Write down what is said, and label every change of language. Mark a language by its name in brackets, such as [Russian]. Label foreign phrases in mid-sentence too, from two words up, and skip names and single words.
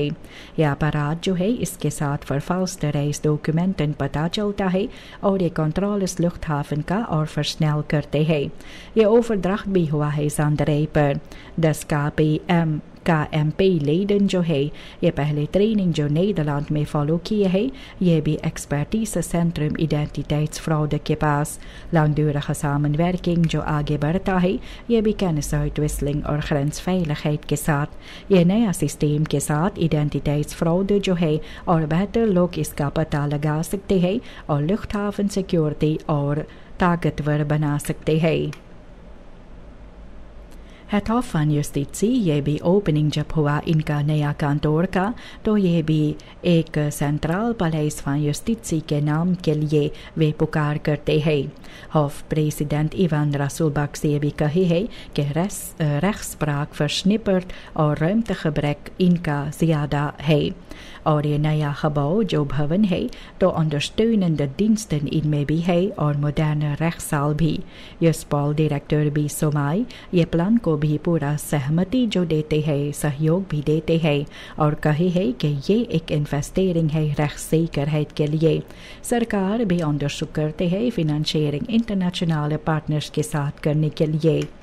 [Caribbean Hindustani] यह अपराध जो है इसके साथ [Dutch] vervalste reisdocumenten [Caribbean Hindustani] पता चलता है और ये [Dutch] controles luchthaven [Caribbean Hindustani] का और फर्सनल करते हैं। ये ओवरड्राफ्ट भी हुआ है सांदरे पर 10 का MP लेडन जो है ये पहले ट्रेनिंग जो नीदरलैंड में फॉलो किए है ये भी एक्सपर्टीज सेंट्रम identiteitsfraude के पास [Dutch] langdurige samenwerking [Caribbean Hindustani] जो आगे बढ़ता है ये भी kennis-uitwisseling और grensveiligheid के साथ ये नया सिस्टम के साथ identiteitsfraude जो है और बेहतर लोग इसका पता लगा सकते हैं और luchthaven सिक्योरिटी और ताकतवर बना सकते हैं। हेड ऑफ वन युस्टिसी ये भी ओपनिंग जब हुआ इनका नया कांतोर का तो ये भी एक सेंट्रल पैलेस वन युस्टिसी के नाम के लिए वे पुकार करते हैं। हॉफ प्रेसिडेंट इवान रासुलबक से ये भी कहे है कि [Dutch] rechtspraak versnipperd [Caribbean Hindustani] और ruimtegebrek इनका ज़्यादा है और ये नया gebouw जो भवन है तो [Dutch] ondersteunende diensten [Caribbean Hindustani] इनमें भी है और [Dutch] moderne rechtszaal [Caribbean Hindustani] भी। युस्पॉल डायरेक्टर भी सोमाई ये प्लान को भी पूरा सहमति जो देते हैं सहयोग भी देते हैं और कहे है कि ये एक इन्वेस्टिंग है rechtszekerheid के लिए। सरकार भी onderzoek करते हैं [Dutch] financiering internationale partners [Caribbean Hindustani] के साथ करने के लिए।